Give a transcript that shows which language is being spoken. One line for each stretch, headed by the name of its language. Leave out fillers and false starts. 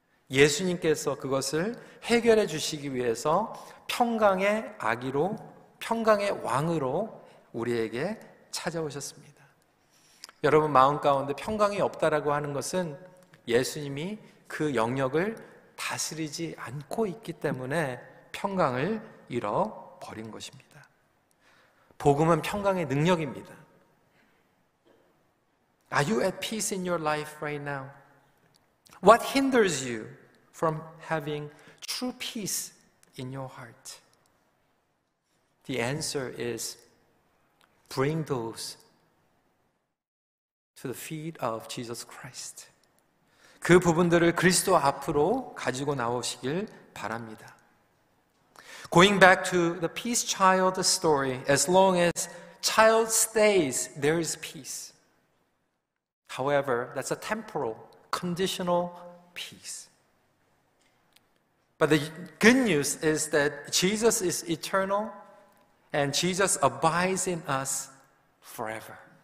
Korean: 예수님께서 그것을 해결해 주시기 위해서 평강의 아기로, 평강의 왕으로 우리에게 찾아오셨습니다. 여러분 마음 가운데 평강이 없다라고 하는 것은 예수님이 그 영역을 다스리지 않고 있기 때문에 평강을 잃어버린 것입니다. 복음은 평강의 능력입니다.
English: Are you at peace in your life right now? What hinders you from having true peace in your heart? The answer is bring those to the feet of Jesus Christ.
Korean: 그 부분들을 그리스도 앞으로 가지고 나오시길 바랍니다.
English: Going back to the peace child story, as long as child stays, there is peace. However, that's a temporal, conditional peace. But the good news is that Jesus is eternal and Jesus abides in us forever.